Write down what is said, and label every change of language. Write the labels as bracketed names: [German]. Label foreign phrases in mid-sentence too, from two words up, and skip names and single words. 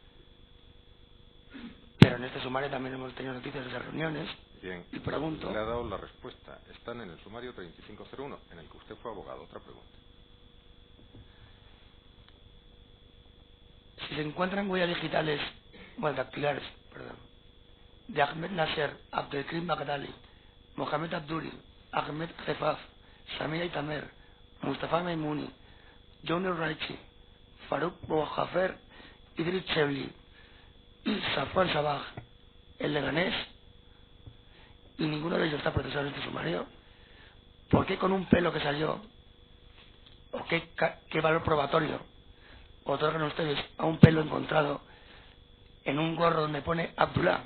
[Spanish] Pero en este sumario también hemos tenido noticias de esas reuniones. Bien, y pregunto... Le ha dado la respuesta. Están en el sumario 3501, en el que usted fue abogado. Otra pregunta. Si se encuentran huellas digitales, dactilares, de Ahmed Nasser, Abdelkrim Baghdadi, Mohamed Abduri, Ahmed Khefaf, Samir Tamer, Mustafa Maimouni, Jauner Raichi, Farouk Bouhafer, Idris Chebli y Safwan Sabah, el leganés, y ninguno de ellos está procesado en este sumario, ¿por qué con un pelo que salió, o qué valor probatorio otorgan ustedes a un pelo encontrado en un gorro donde pone Abdullah?